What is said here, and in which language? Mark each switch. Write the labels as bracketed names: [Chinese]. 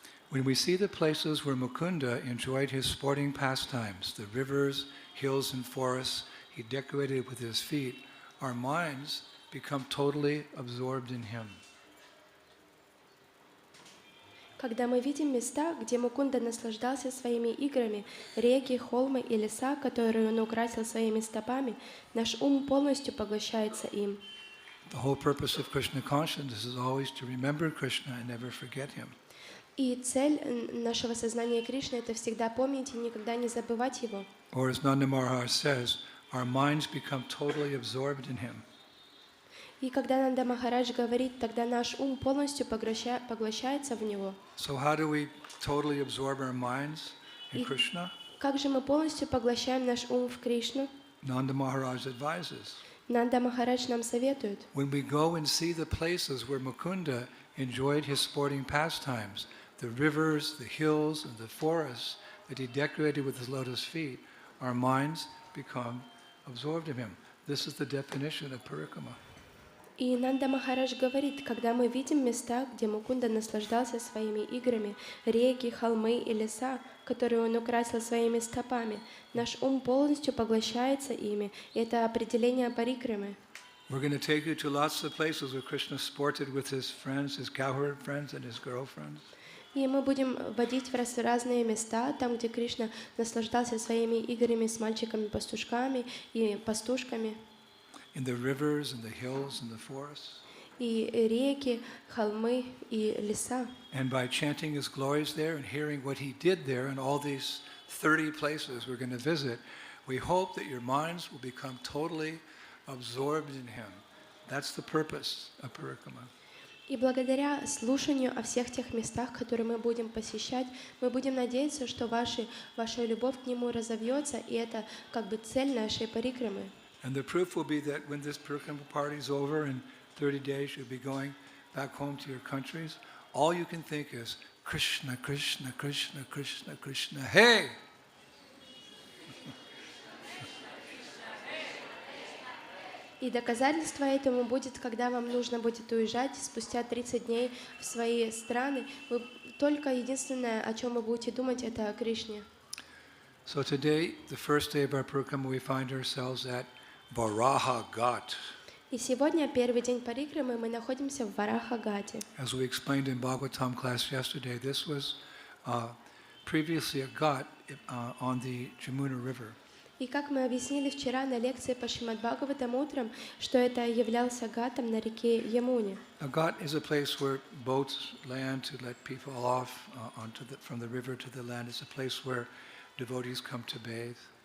[English] When we see the places where Mukunda enjoyed his sporting pastimes, the rivers, hills, and forests he decorated with his feet, our minds become totally absorbed in him. [Russian] Когда мы видим места, где Мукунда наслаждался своими играми, реки, холмы и леса, которые он украсил своими стопами, наш ум полностью поглощается им. [English] The whole purpose of Krishna consciousness is always to remember Krishna and never forget him. [Russian] И цель нашего сознания Кришны — это всегда помнить и никогда не забывать его. [English] Or as Nanda Maharaj says, our minds become totally absorbed in him. [Russian] И когда Нанда Махарадж говорит, тогда наш ум полностью поглощается в него. [English] So how do we totally absorb our minds in Krishna? [Russian] Как же мы полностью поглощаем наш ум в Кришну? [English] Nanda Maharaj advises. [Russian] Нанда Махарадж нам советует. [English] When we go and see the places where Mukunda enjoyed his sporting pastimes, the rivers, the hills, and the forests that he decorated with his lotus feet, our minds become absorbed in him. This is the definition of Parikrama. [Russian] И Нанда Махарадж говорит, когда мы видим места, где Мукунда наслаждался своими играми, реки, холмы и леса, которые он украсил своими стопами, наш ум полностью поглощается ими. И это определение Парикрамы. [English] We're going to take you to lots of places where Krishna sported with his friends, his cowherd friends and his girlfriends. [Russian] И мы будем водить в разные места, там, где Кришна наслаждался своими играми с мальчиками-пастушками и пастушками. [English] In the rivers and the hills and the forests. [Russian] И реки, холмы и леса. [English] And by chanting his glories there and hearing what he did there in all these 30 places we're going to visit, we hope that your minds will become totally absorbed in him. That's the purpose of Parikrama. [Russian] И благодаря слушанию о всех тех местах, которые мы будем посещать, мы будем надеяться, что ваша любовь к Нему разовьется, и это как бы цель нашей парикрамы. [English] And the proof will be that when this Parikrama party is over in 30 days, you'll be going back home to your countries. All you can think is Krishna, Krishna, Krishna, Krishna, Krishna, hey! [Russian] И доказательство этому будет, когда вам нужно будет уезжать спустя 30 дней в свои страны. Вы только единственное, о чем вы будете думать, это о Кришне. [English] So today, the first day of our Parikrama, we find ourselves at Varaha Ghat. [Russian] И сегодня, первый день парикрамы, мы находимся в Вараха-Гате. [English] As we explained in Bhagavatam class yesterday, this was previously a ghat on the Jamuna River. [Russian] И как мы объяснили вчера на лекции по Шримад-Бхагаватам утром, что это являлся гатом на реке Ямуне. [English] A ghat is a place where boats land to let people off from the river to the land. It's a place where devotees come to bathe.